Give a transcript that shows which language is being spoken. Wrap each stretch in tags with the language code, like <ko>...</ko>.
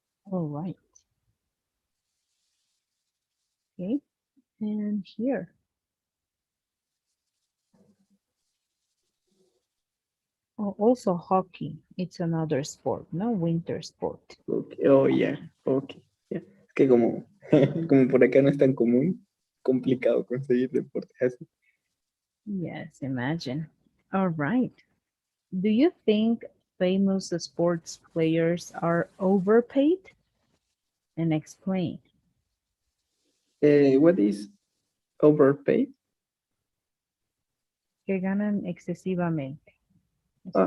<en>All right. Okay, and here. Oh, also hockey. It's another sport, no winter sport. Okay. Oh, yeah. Okay. Yeah.</en> <es>Es que como, como por acá no es tan común, complicado conseguir deportes así.</es> <en>Yes, imagine. All right. Do you think famous sports players are overpaid? And explain. What is overpaid?</en> <es>Que ganan excesivamente, o sea,</es>